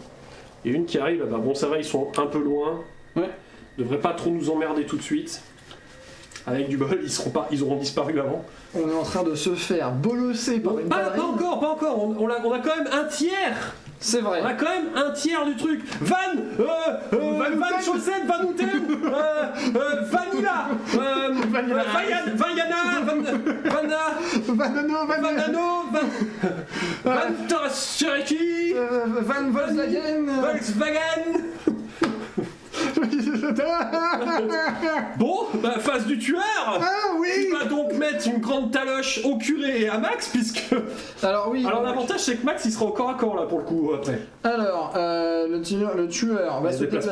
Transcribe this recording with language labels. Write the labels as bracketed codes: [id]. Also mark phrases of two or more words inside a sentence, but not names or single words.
[fr] Et une qui arrive là-bas. Bon, ça va, ils sont un peu loin. Ouais. Ils devraient pas trop nous emmerder tout de suite. Avec du bol, ils auront disparu avant. On est en train de se faire bolosser par une Pas encore. On a quand même un tiers. C'est vrai. On a quand même un tiers du truc. Van Chaussette, Van Houten, Vanilla, Vanano, Van Cherokee, Van Volkswagen. Bon, bah face du tueur. Ah oui. Tu vas donc mettre une grande taloche au curé et à Max, puisque... Alors oui. Alors l'avantage c'est que Max il sera au corps à corps là pour le coup après. Alors, le tueur va se déplacer.